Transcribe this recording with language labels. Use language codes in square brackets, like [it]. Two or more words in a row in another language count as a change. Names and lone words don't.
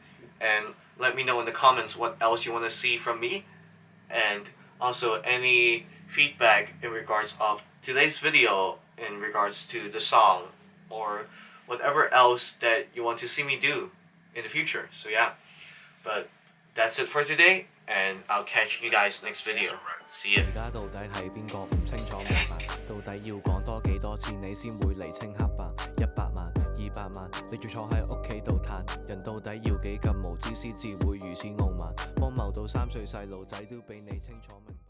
[en] And let me know in the comments what else you want to see from me, and also any feedback in regards of today's video in regards to the song or whatever else that you want to see me do in the future. So yeah, but that's it for today, and I'll catch you guys next video. See ya. [yue] 而家到底係邊個唔清楚明白？到底要講多幾多次你先會釐清黑白？100萬、200萬，你仲坐喺屋企度嘆，人到底要幾咁無知先至會如此傲慢？荒謬到3歲細路仔都比你清楚明。